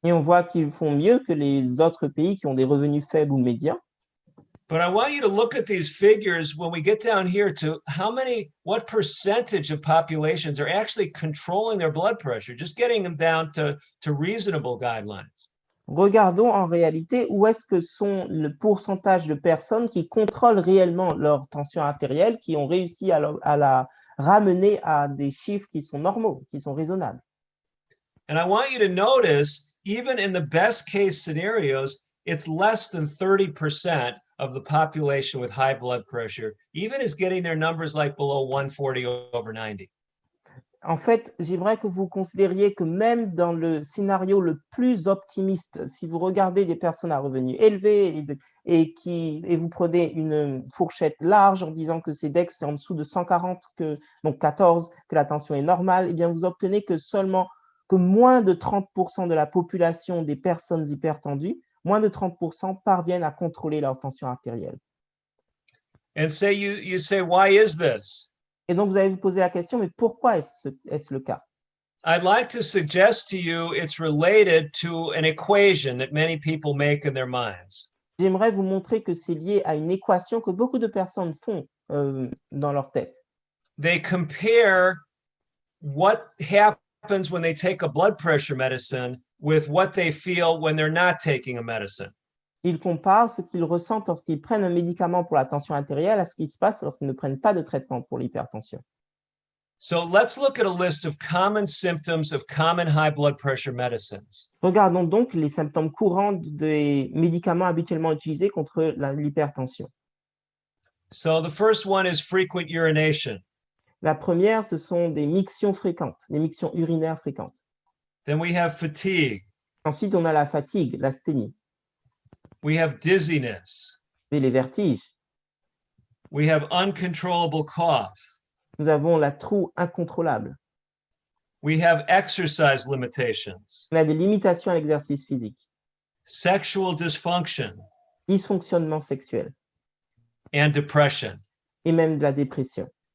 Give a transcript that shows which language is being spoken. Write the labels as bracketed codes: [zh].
[fr] Et on voit qu'ils font mieux que les autres pays qui ont des revenus faibles ou médians. [en] But I want you to look at these figures when we get down here to what percentage of populations are actually controlling their blood pressure, just getting them down to reasonable guidelines. [fr] Regardons en réalité où est-ce que sont le pourcentage de personnes qui contrôlent réellement leur tension artérielle, qui ont réussi à ramener à des chiffres qui sont normaux, qui sont raisonnables. [en] And I want you to notice, even in the best case scenarios, it's less than 30% of the population with high blood pressure, even is getting their numbers like below 140 over 90. [fr] En fait, j'aimerais que vous considériez que même dans le scénario le plus optimiste, si vous regardez des personnes à revenus élevés et vous prenez une fourchette large en disant que c'est dès que c'est en dessous de 140, donc 14, que la tension est normale, eh bien vous obtenez que moins de 30% de la population des personnes hypertendues, moins de 30% parviennent à contrôler leur tension artérielle. [en] And say you say, why is this? [fr] Et donc, vous allez vous poser la question, mais pourquoi est-ce le cas? [en] I'd like to suggest to you it's related to an equation that many people make in their minds. [fr] J'aimerais vous montrer que c'est lié à une équation que beaucoup de personnes font dans leur tête. [en] They compare what happens when they take a blood pressure medicine with what they feel when they're not taking a medicine. [fr] Ils comparent ce qu'ils ressentent lorsqu'ils prennent un médicament pour la tension artérielle à ce qui se passe lorsqu'ils ne prennent pas de traitement pour l'hypertension. [en] So let's look at a list of common symptoms of common high blood pressure medicines. [fr] Regardons donc les symptômes courants des médicaments habituellement utilisés contre l'hypertension. [en] So the first one is frequent urination. [fr] La première, ce sont des mictions fréquentes, des mictions urinaires fréquentes. [en] Then we have fatigue. [fr] Ensuite, on a la fatigue, l'asthénie, [en] We have dizziness. [fr] et les vertiges. [en] We have uncontrollable cough. [fr] Nous avons la toux incontrôlable. [en] We have exercise limitations, [fr] On a des limitations à l'exercice physique, [en] sexual dysfunction, [fr] dysfonctionnement sexuel [en] and depression. [fr] et même de la dépression.